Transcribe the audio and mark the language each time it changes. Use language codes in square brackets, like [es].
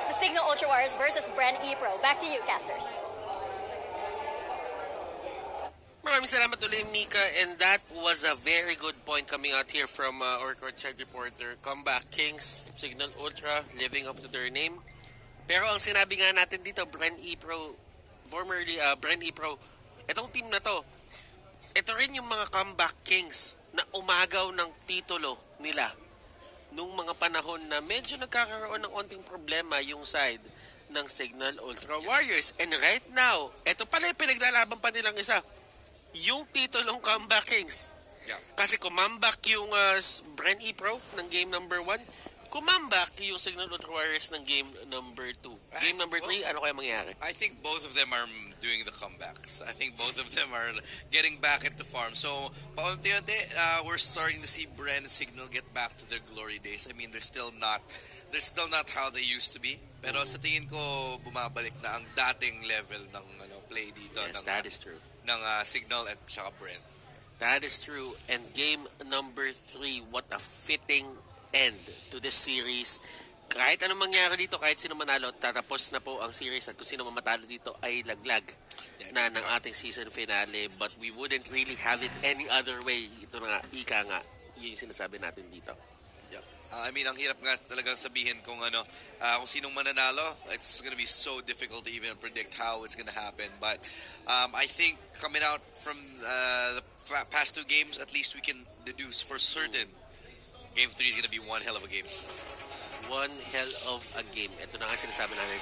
[en] The Cignal Ultra Warriors versus Bren Epro. Back to you, casters. [tl] Maraming salamat ulit, [en] Mika, and that was a very good point coming out here from our courtside reporter. Comeback Kings, Cignal Ultra, living up to their name. [tl] Pero ang sinabi nga natin dito, Bren Epro, formerly Bren Epro, itong team na to, ito rin yung mga comeback Kings na umagaw ng titulo nila nung mga panahon na medyo nagkakaroon ng onting problema yung side ng Cignal Ultra Warriors. [en] And right now, [tl] ito pala yung pinaglalaban pa nilang isa, yung titulong comeback Kings. [en] Yeah. [tl] Kasi kumambak yung Bren Epro ng game number 1, kumambak yung Cignal Ultra Warriors ng game number 2. Game number 3, ano kaya mangyari? [en] I think both of them are doing the comebacks. I think both of them are getting back at the farm. So, paunti-unti, we're starting to see Bren and Cignal get back to their glory days. I mean, they're still not how they used to be. [tl] Pero sa tingin ko, bumabalik na ang dating level ng play dito. [en] Yes, that is true. [tl] Ng Cignal at saka Bren. [en] That is true. And game number 3, what a fitting end to this series. [tl] Kahit anong mangyari dito, kahit sino manalo, tatapos na po ang series at kung sino mamatalo dito ay laglag na ng ating season finale. [en] But we wouldn't really have it any other way. [tl] Ito na nga, ika nga, yun yung sinasabi natin dito. [en] Yep. [tl] I mean, ang hirap nga talagang sabihin kung kung sinong mananalo. [en] It's gonna be so difficult to even predict how it's gonna happen. But I think coming out from the past 2 games, at least we can deduce for certain Game 3 is gonna be one hell of a game. One hell of a game. [tl] Ito na nga sinasabi natin.